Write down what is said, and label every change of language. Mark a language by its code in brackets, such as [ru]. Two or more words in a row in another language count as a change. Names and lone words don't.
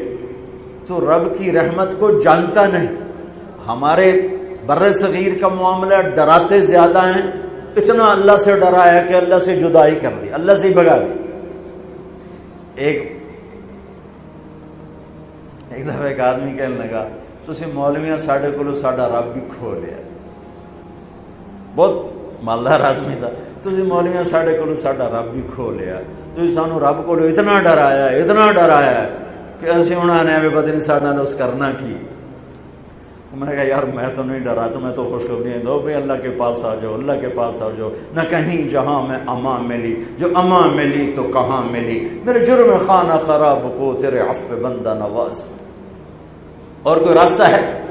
[ur] تو رب کی رحمت کو جانتا نہیں۔ ہمارے بر صغیر کا معاملہ ڈراتے زیادہ ہیں، اتنا اللہ سے ڈرایا کہ اللہ سے جدائی کر دی، اللہ سے بھگا دی۔ ایک دفعہ ایک آدمی کہنے لگا [pa] تسی مولویاں ساڈے کولو ساڈا رب بھی کھو لیا۔ [ur] بہت مالدار آدمی تھا۔ [pa] تسی مولویاں ساڈے کولو ساڈا رب بھی کھو لیا، تسی سانو رب کولو اتنا ڈرایا کہ اسی انہوں نے بھی پتہ نہیں ساڈے نال اس کرنا کی۔ [ur] میں نے کہا یار میں تو نہیں ڈرا، تمہیں تو خوشخبریاں دو بھائی اللہ کے پاس آ جاؤ، اللہ کے پاس آ جاؤ۔ نہ کہیں جہاں میں امان ملی، جو امان ملی تو کہاں ملی، میرے جرم خانہ خراب کو تیرے عفو بندہ نواز۔ اور کوئی راستہ ہے؟